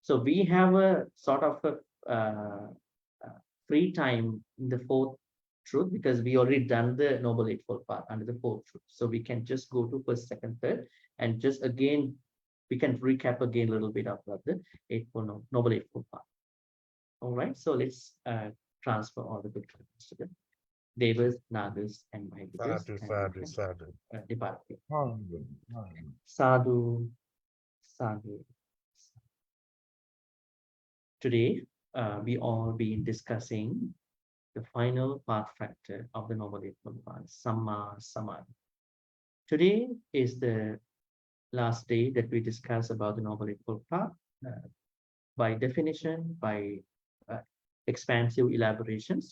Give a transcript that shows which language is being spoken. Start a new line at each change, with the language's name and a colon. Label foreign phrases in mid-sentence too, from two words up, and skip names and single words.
English: So we have a sort of a free time in the fourth truth because we already done the Noble Eightfold Path under the fourth truth. So we can just go to first, second, third, and just again, we can recap again a little bit of the Noble Eightfold Path. All right, so let's transfer all the good karmas to the Devas, Nagas, and Mahikas.
Pali: Sadhu, sadhu.
English: Depart. Oh,
Pali: Sadhu, sadhu.
English: Today, we all been discussing the final path factor of the Noble Eightfold Path, sammāsamādhi. Today is the last day that we discuss about the Noble Eightfold Path by definition, by expansive elaborations.